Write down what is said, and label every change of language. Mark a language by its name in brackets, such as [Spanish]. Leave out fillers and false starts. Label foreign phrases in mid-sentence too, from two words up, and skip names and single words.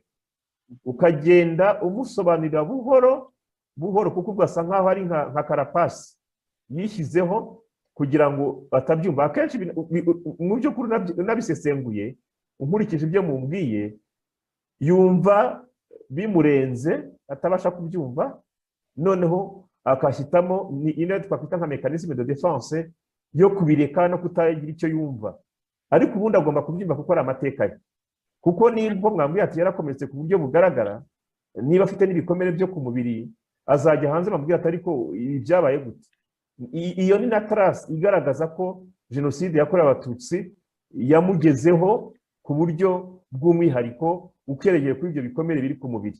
[Kinyarwanda] Ukagenda umusobanurira buhoro buhoro, kuko ugasa nkaho ari nka karapasi yishyizeho kugira ngo batabyumva. Akenshi mu by'ukuri nabisesenguye, nkurikije ibyo mumbwiye, yumva bimurenze, atabasha kubyumva, noneho akashyitamo ino twakwita nka [French] mécanisme de défense [Kinyarwanda] yo kubireka no kutagira icyo yumva, ariko ubundi agomba kubyumva kuko ari amateka ye. Kuko nimba mwambwiye ati yarakomeretse ku buryo bugaragara, niba afite n'ibikomere byo ku mubiri, azajya hanze bamubwira ati ariko ibi byabaye gute. Iyo ni na trace igaragaza ko jenoside yakorewe abatutsi yamugezeho ku buryo bw'umwihariko ukeregeye kuri ibyo bikomere biri ku mubiri.